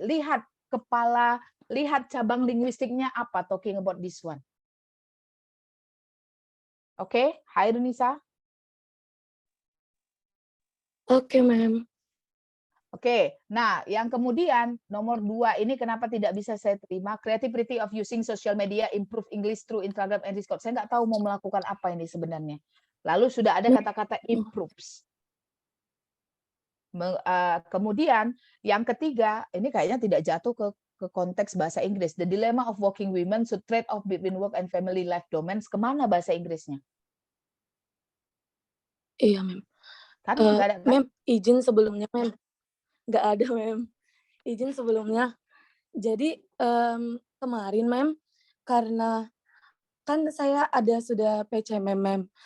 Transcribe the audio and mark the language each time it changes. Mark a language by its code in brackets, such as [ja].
[id] Lihat cabang linguistiknya apa [en] talking about this one. [id] Oke, Hairunisa? Oke, Mem. Oke, nah yang kemudian nomor 2 ini kenapa tidak bisa saya terima? [en] Creativity of using social media improve English through Instagram and Discord. [id] Saya nggak tahu mau melakukan apa ini sebenarnya. Lalu sudah ada kata-kata improves. Kemudian yang ketiga, ini kayaknya tidak jatuh ke konteks bahasa Inggris. [en] The dilemma of working women should trade off between work and family life domains. [id] Kemana bahasa Inggrisnya? Iya, Mem. Kan nggak ada, kan? Mem, izin sebelumnya, Mem. Nggak ada, Mem. Izin sebelumnya. Jadi kemarin, Mem, karena kan saya sudah PCM, Mem.